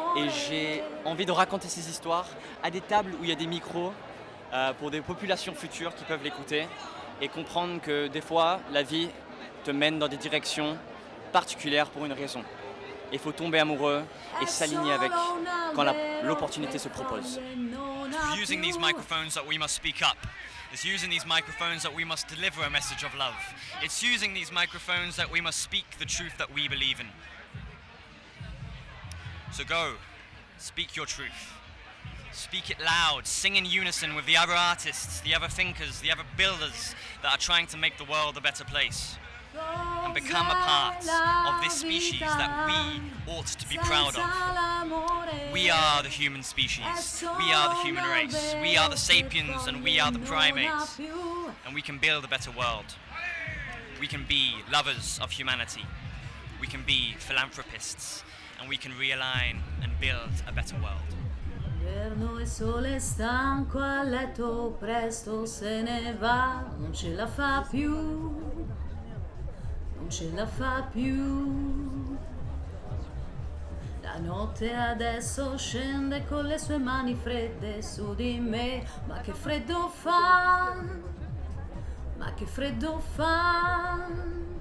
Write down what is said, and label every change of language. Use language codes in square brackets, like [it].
[fr] Et j'ai envie de raconter ces histoires à des tables où il y a des micros pour des populations futures qui peuvent l'écouter et comprendre que des fois la vie te mène dans des directions particulières pour une raison. Il faut tomber amoureux et s'aligner avec quand l'opportunité se propose. [en] Using these microphones that we must speak up. It's using these microphones that we must deliver a message of love. It's using these microphones that we must speak the truth that we believe in. So go, speak your truth. Speak it loud, sing in unison with the other artists, the other thinkers, the other builders that are trying to make the world a better place. And become a part of this species that we ought to be proud of. We are the human species, we are the human race, we are the sapiens and we are the primates. And we can build a better world. We can be lovers of humanity. We can be philanthropists. And we can realign and build a better world. [it] Inverno e sole stanco a letto, presto se ne va, non ce la fa più, non ce la fa più. La notte adesso scende con le sue mani fredde su di me, ma che freddo fa, ma che freddo fa.